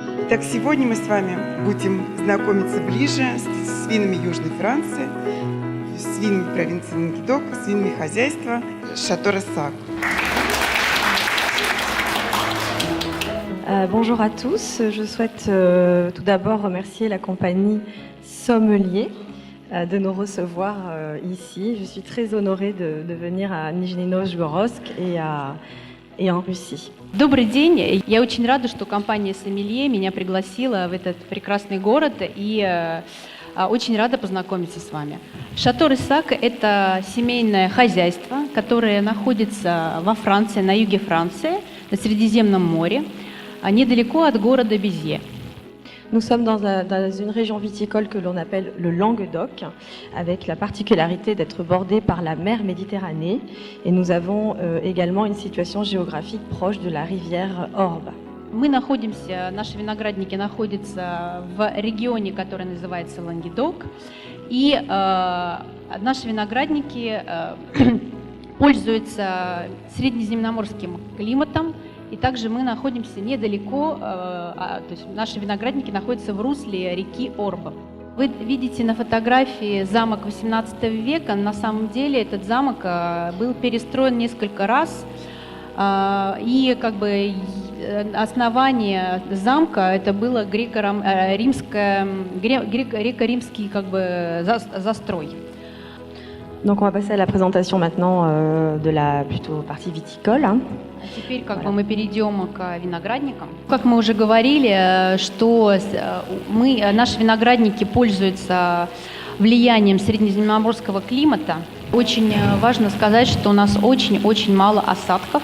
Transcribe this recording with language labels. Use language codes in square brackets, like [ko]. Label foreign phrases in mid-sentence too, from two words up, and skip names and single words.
[ru] Итак, сегодня мы с вами будем знакомиться ближе с винами Южной Франции, с винами провинции Лангедок, с винами хозяйства Шато Рessac. [fr] Bonjour à tous, je souhaite tout d'abord remercier la compagnie Sommelier de nous recevoir ici. Je suis très honorée de venir à Nijni-Novgorod et en Russie. [ru] Добрый день. Я очень рада, что компания Sommelier меня пригласила в этот прекрасный город и очень рада познакомиться с вами. Шато Рessac – это семейное хозяйство, которое находится во Франции, на юге Франции, на Средиземном море, недалеко от города Béziers. [fr] Nous sommes dans une région viticole que l'on appelle le Languedoc, avec la particularité d'être bordée par la mer Méditerranée. Et nous avons également une situation géographique proche de la rivière Orbe. [ru] Наши виноградники находятся в регионе, который называется Лангедок. И наши виноградники пользуются среднеземноморским климатом. И также мы находимся недалеко, то есть наши виноградники находятся в русле реки Орба. Вы видите на фотографии замок XVIII века. На самом деле этот замок был перестроен несколько раз. И как бы основание замка это было греко-римский как бы застрой. [fr] Donc on va passer à la présentation maintenant de la plutôt partie viticole. [ru] Теперь мы перейдем к виноградникам. Как мы уже говорили, что наши виноградники пользуются влиянием среднеземноморского климата. Очень важно сказать, что у нас очень мало осадков.